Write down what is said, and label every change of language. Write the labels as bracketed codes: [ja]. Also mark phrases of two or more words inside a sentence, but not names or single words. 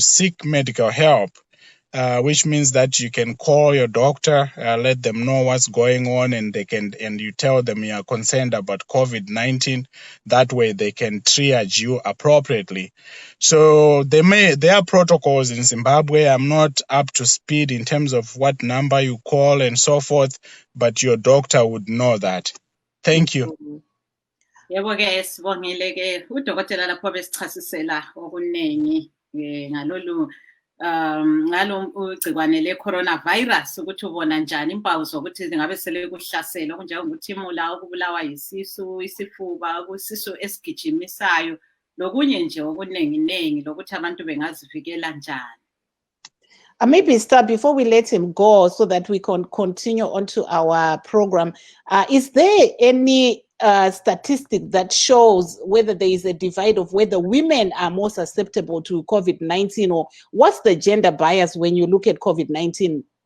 [en] Seek medical help, which means that you can call your doctor, let them know what's going on, and you tell them you are concerned about COVID-19. That way they can triage you appropriately. So there are protocols in Zimbabwe. I'm not up to speed in terms of what number you call and so forth, but your doctor would know that. Thank you. [nd] Yebo ke sibongile ke udokotela lapho besichasisela okuningi ngalolu ngalo ugcikwane le coronavirus ukuthi ubona njani impawu zokuthi ngabe sele kuhlasela okunjengokuthi imula, ukubulawa yisisu, isifuba, kusisu esigijimisayo lokunye nje okuningi lokuthi abantu bengazivikela njani. [en] Maybe Star, before we let him go so that we can continue onto our program, is there any statistic that shows whether there is a divide of whether women are more susceptible to COVID-19, or what's the gender bias when you look at COVID-19?